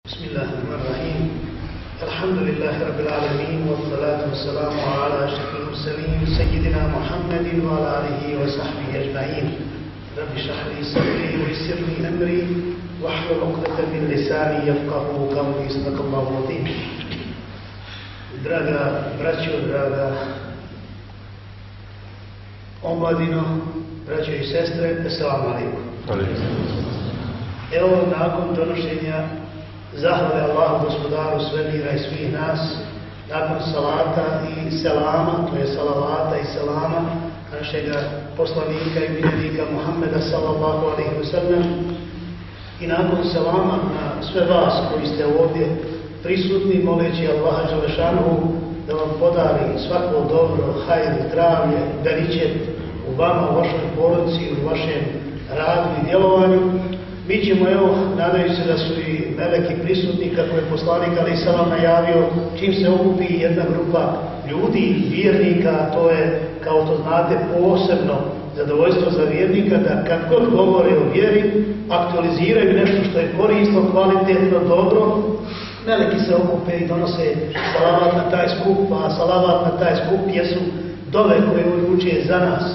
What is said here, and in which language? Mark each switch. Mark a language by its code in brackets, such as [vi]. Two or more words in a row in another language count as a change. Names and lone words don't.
[ar] بسم الله الرحمن الرحيم الحمد لله رب العالمين والصلاة والسلام على أشرف المرسلين سيدنا محمد وعلى آله وصحبه أجمعين رب اشرح لي صدري ويسر لي أمري واحلل عقدة من لساني يفقهوا قولي صدق الله العظيم. [bs] Draga braćo, draga omladino, braćo i sestre, [ar] السلام عليكم. [bs] Evo nakon donošenja zahvale Allahu gospodaru svemira i svih nas, nakon salata i selama, to je salavata i selama našega poslanika i miljenika Muhammeda [ar] صلى الله عليه وسلم, [bs] i nakon selama na sve vas koji ste ovdje prisutni, moleći Allaha dželešanuhu da vam podari svako dobro, hajr, zdravlje, beričet u vama, u vašoj porodici, u vašem radu i djelovanju. Mi ćemo, evo, nadajući se da su i meleki prisutni, kako je poslanik [ar] عليه السلام [bs] najavio, čim se okupi jedna grupa ljudi, vjernika, to je, kao što znate, posebno zadovoljstvo za vjernika, da kad god govore o vjeri, aktualiziraju nešto što je korisno, kvalitetno, dobro, meleki se okupe i donose salavat na taj skup, a salavat na taj skup jesu dove koje oni uče za nas.